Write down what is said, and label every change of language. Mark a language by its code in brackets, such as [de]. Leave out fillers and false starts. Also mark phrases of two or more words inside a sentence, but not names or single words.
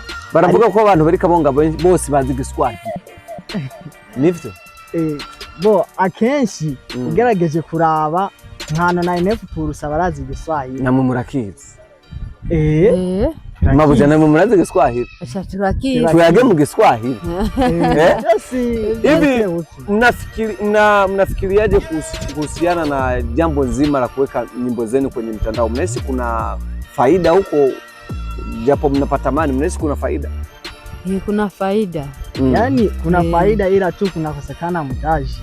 [rn] Baravuga ko abantu bari Kabonga bose bazi Giswahili nivyo akenshi ugerageje kuraba nkano na NF% barazi Giswahili namwe murakizi mabuja namwe murazi Giswahili turakizi tuyage mu Giswahili [sw] hivi mnafikiriaje kuhusiana na jambo nzima la kuweka nyimbo zenu kwenye mtandao? Mnahisi kuna faida huko japo mnapata mani? Mnahisi kuna faida? Kuna faida yani kuna faida ila tu kunakosekana mtaji.